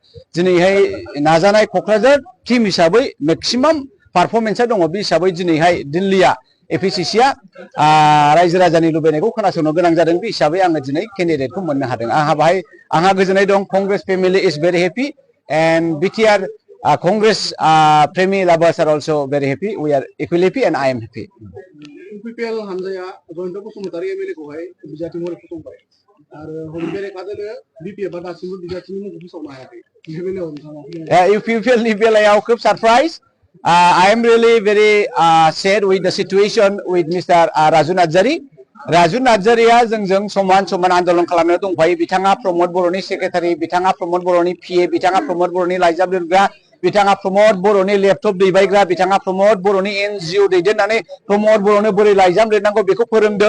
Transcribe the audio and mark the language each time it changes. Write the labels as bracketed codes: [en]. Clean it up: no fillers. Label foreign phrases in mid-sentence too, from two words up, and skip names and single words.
[brx] दिनैहाय नाजानाय क'क्राझार टीम हिसाबै मेक्सिमाम पारफरमेन्सआ दङ। बे हिसाबै दिनैहाय दिल्लीया एपिसिसिया रायजो राजानि लुबैनायखौ खोनासंनो गोनां जादों। बे हिसाबै आङो दिनै केन्डिडेटखौ मोननो हादों। आंहा गोजोननाय दं। [en] Congress family is very happy and BTR Congress Premi lovers are also very happy. We are equally happy and I am happy. [brx] UPPL हानजाया जयन्त बसुमतारी एमएलए खौहाय बिजाथि महरै फसंबाय आरो हरबेरे कादोलो बिपिएफ आ दासिमबो बिजाथिनि मुंखौ फोसावनो हायाखै। बे बेलायाव नोंथाङा UPPL नि बेलायाव खोब सारप्राइज। [en] I am really very sad with the situation with Mr. Raju Narzari. [brx] राजु नार्जारिया जोंजों समान समान आन्दोलन खालामनायाव दंफायो। बिथाङा प्रमद बर'नि सेक्रेटारि, बिथाङा प्रमद बर'नि पिए, बिथाङा प्रमद बर'नि लाइजाम लिरग्रा, बिथाङा प्रमद बर'नि लेपटप दैबायग्रा, बिथाङा प्रमद बर'नि एनजिअ दैदेननानै प्रमद बर'नो बोरै लाइजाम लिरनांगौ बेखौ फोरोंदों।